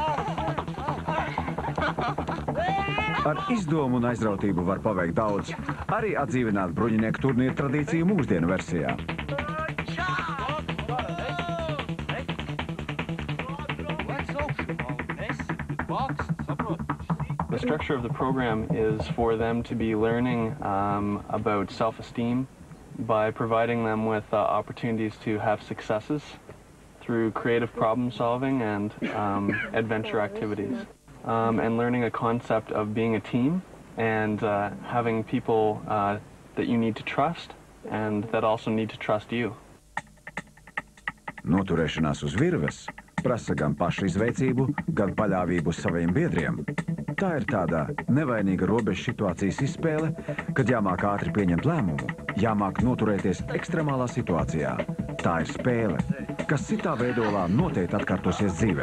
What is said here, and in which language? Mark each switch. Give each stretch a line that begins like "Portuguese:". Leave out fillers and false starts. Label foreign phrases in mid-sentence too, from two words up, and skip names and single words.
Latvian: Ar izdomu un aizrautību var paveikt daudz, arī atdzīvināt bruņinieku turnīru tradīciju mūsdienu versijā.
English: The structure of the program is for them to be learning about self-esteem by providing them with opportunities to have successes through creative problem solving and adventure activities. And learning a concept of being a team and having people that you need to trust and that also need to trust you.
Latvian: Noturēšanās uz virves prasa gan pašizveicību, gan paļāvību uz saviem biedriem. Tā ir tāda nevainīga robežu situācijas izspēle, kad jāmāk ātri pieņemt lēmumu, jāmāk noturēties ekstremālā situācijā. Tā ir spēle, kas citā veidolā noteikti atkārtosies dzīvē.